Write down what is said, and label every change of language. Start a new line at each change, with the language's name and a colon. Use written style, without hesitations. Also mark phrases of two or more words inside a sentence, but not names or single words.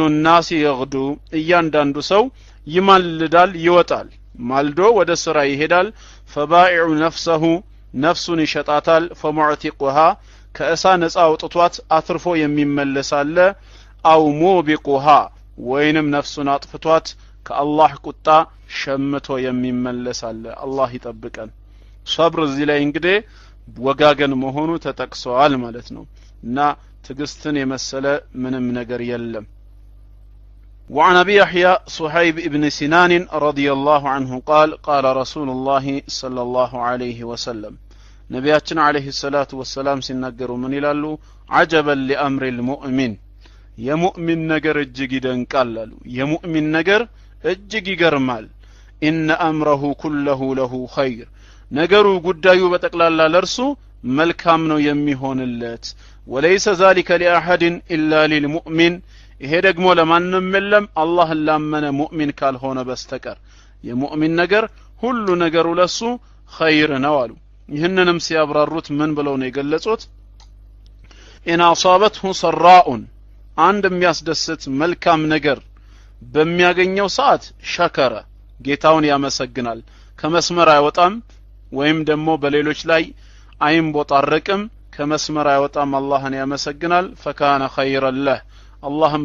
Arabic: الناس يغدو
Amharic: እያንዳንዱ ሰው ይማልዳል ይወጣል ማልዶ ወደ ስራ ይሄዳል
Arabic: فبائع نفسه
Amharic: ነፍሱን ይሸጣታል فمعتقها ከእሳ ነፃ አውጥቷት አትርፎ የሚመለስ አለ
Arabic: أو موبقها
Amharic: ወይንም ነፍሱን አጥፍቷት ከአላህ ቁጣ ሸምቶ የሚመለስ አለ አላህ ይጠብቀን ሶብር እዚህ ላይ እንግዲህ ወጋገን መሆኑ ተጠቅሷል ማለት ነው እና ትግስትን የመሰለ ምንም ነገር የለም
Arabic: وعن ابي يحيى صهيب ابن سنان رضي الله عنه قال قال رسول الله صلى الله عليه وسلم نبياتنا عليه الصلاه والسلام
Amharic: ሲናገሩ ምን ይላሉ
Arabic: عجبا لامر
Amharic: المؤمن የሙእሚን ነገር እጅግ ይደንቃል አሉ የሙእሚን ነገር እጅግ ይገርማል
Arabic: ان امره كله له
Amharic: خير ነገሩ ጉዳዩ በጠቅላላ ለርሱ መልካም ነው የሚሆንለት
Arabic: وليس ذلك لاحد الا للمؤمن
Amharic: ይሄ ደግሞ ለማንም የለም አላህ ላመነ ሙእሚን ካልሆነ በስተቀር የሙእሚን ነገር ሁሉ ነገሩ ለሱ ኸይር ነው አሉ ይህንንም ሲያብራሩት ምን ብለው ነው የገለጹት
Arabic: ان اصابته سراء
Amharic: አንድ የሚያስደስት መልካም ነገር በሚያገኘው ሰዓት ሸከረ ጌታውን ያመሰግናል ከመስመር አይወጣም ወይም ደግሞ በሌሎች ላይ አይንቦጣረቅም ከመስመር አይወጣም አላህን ያመሰግናል
Arabic: فكان خيرا له
Amharic: አላህን